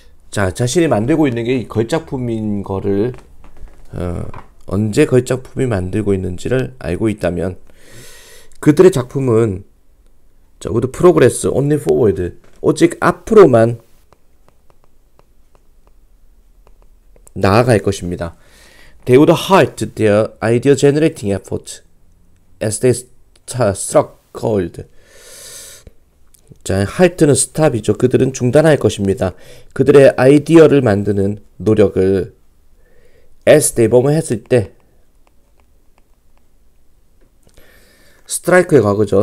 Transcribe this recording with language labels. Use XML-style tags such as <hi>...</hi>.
<ko>자, 자신이 만들고 있는 게 걸작품인 거를 언제 걸작품이 만들고 있는지를 알고 있다면 그들의 작품은 would progress only forward, 오직 앞으로만 나아갈 것입니다.</ko> <en>They would halt their idea generating effort as they struck gold.</en> <ko>자, halt는 스탑이죠. 그들은 중단할 것입니다. 그들의 아이디어를 만드는 노력을 as they 뭐뭐 했을 때, 스트라이크의 과거죠.</ko>